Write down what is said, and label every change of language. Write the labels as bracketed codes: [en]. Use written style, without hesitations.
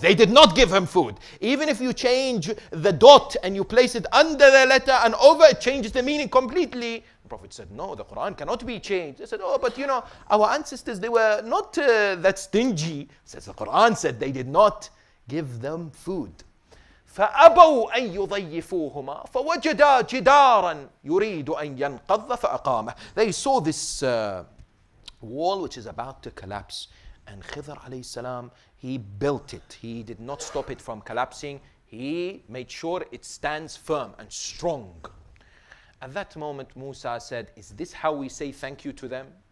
[en] They did not give him food. Even if you change the dot and you place it under the letter and over, it changes the meaning completely. The Prophet said, no, the Quran cannot be changed. They said, oh, but our ancestors, they were not that stingy. Says the Quran said they did not give them food. [ar] فأبوا أن يضيفوهما فوجدا جدارا يريد أن ينقض فأقامه. [en] They saw this wall which is about to collapse. And Khidr alayhi salam, he built it. He did not stop it from collapsing. He made sure it stands firm and strong. At that moment, Musa said, is this how we say thank you to them?